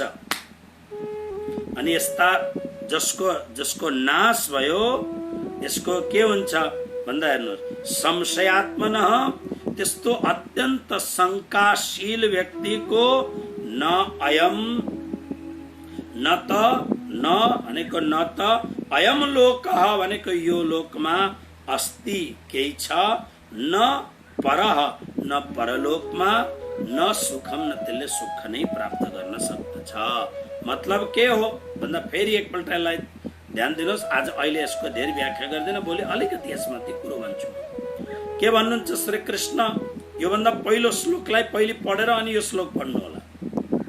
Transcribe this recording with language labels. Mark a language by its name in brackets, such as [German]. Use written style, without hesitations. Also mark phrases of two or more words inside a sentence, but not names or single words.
[Nepali] अनि यस्ता जसको नाश भयो यसको के हुन्छ भन्दा हेर्नुहोस्, संशयात्मनः, त्यस्तो अत्यन्त शंकाशील व्यक्तिको [Sanskrit] न अयम [Nepali] न भनेको न त [Sanskrit] अयम लोकः [Nepali] भनेको यो लोकमा अस्ति केही छ, [Sanskrit] न परः [Nepali] न परलोकमा, [Sanskrit] न सुखम [Nepali] न त्यसले सुख नै प्राप्त गर्न सक्दछ। मतलब के हो भन्दा फेरि एकपल्ट यसलाई ध्यान दिनुहोस्। आज अहिले यसको धेरै व्याख्या गर्दैन, भोलि अलिकति यसमा ती कुरो भन्छु। के भन्नुहुन्छ श्री कृष्ण? योभन्दा पहिलो श्लोकलाई पहिले पढेर अनि यो श्लोक पढ्नु होला।